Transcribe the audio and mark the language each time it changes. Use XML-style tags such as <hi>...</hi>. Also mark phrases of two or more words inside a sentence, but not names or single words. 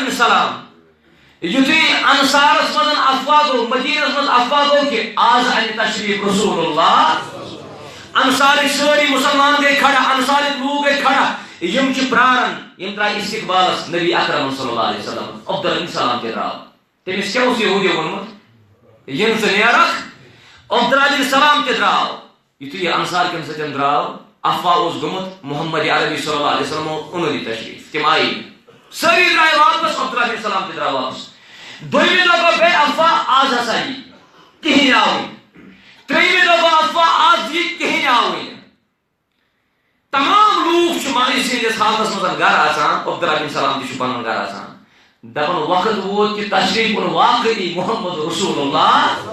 <ks>بن سلام یتھُے انصارس منٛز افواہ گوٚو مدینس منٛز افواہ گوٚو کہ آز انہِ تشریف رسول اللہ انصارٕکۍ سٲری مسلمان گٔے کھڑا انصارٕکۍ لوٗکھ گٔے کھڑا یم چھِ پرارن یم درٛاے استقبالس نبی اکرم</ks> <ar>صلی اللہ علیہ وسلم</ar> <ks>عبداللہ بن سلام تہِ درٛاو تٔمِس کیٛاہ اوس یہوٗدی ووٚنمُت یم ژٕ نیرکھ عبداللہ بن سلام تہِ درٛاو یتھُے یہِ انصار کٮ۪ن سۭتۍ درٛاو افواہ اوس گوٚمُت محمد عربی</ks> <ar>صلی اللہ علیہ وسلم</ar> <ks>اوٚنُن یہِ تشریف تِم آیی سٲری درٛاے واپس عبداللہ بن سلام تہِ درٛاو واپس دوٚیمہِ دۄہ گوٚو بیٚیہِ افواہ آز ہسا یی کِہیٖنۍ آوٕے ترٛیٚیمہِ دۄہ گوٚو افواہ آز یی کِہیٖنۍ آوٕے نہٕ تمام لوٗکھ چھِ مایوٗسی ہٕنٛدِس حالتس منٛز گرٕ اژان عبداللہ بن سلام تہِ چھُ پنُن گرٕ اژان دپان وقت ووت کہ تشریف اوٚن واقعی محمد رسول اللہ</ks>